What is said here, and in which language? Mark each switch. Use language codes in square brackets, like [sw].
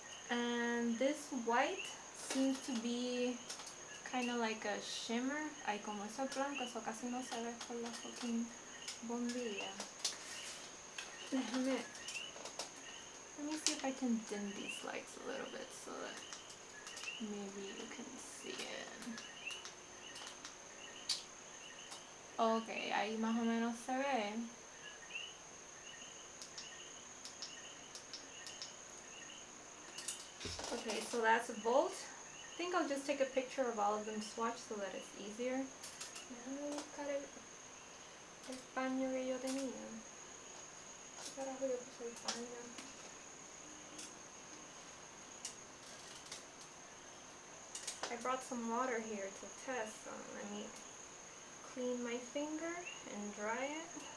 [en] And this white seems to be kind of like a shimmer. [es] Ay, como eso es blanco, eso casi no se ve con la fucking bombilla. [en] Let me see if I can dim these lights a little bit so that maybe you can see it. [es] Okay, ahí más o menos se ve. [en] Okay, so that's Volt. I think I'll just take a picture of all of them swatched so that it's easier. [es] Déjame buscar el paño que yo tenía. ¿Qué carajo yo puse el paño? [en] I brought some water here to test, so let me clean my finger and dry it.